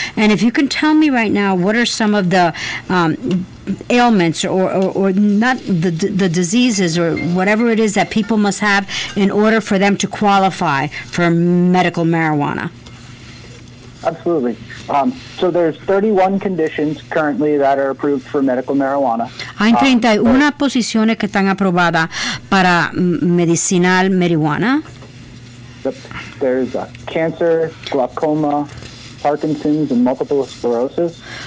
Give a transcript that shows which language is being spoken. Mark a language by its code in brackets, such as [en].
[en] And if you can tell me right now, what are some of the ailments or not the diseases or whatever it is that people must have in order for them to qualify for medical marijuana? Absolutely. So there's 31 conditions currently that are approved for medical marijuana. [es] Hay 31 posiciones que están aprobadas para medicinal marihuana. [en] There's cancer, glaucoma, Parkinson's, and multiple sclerosis.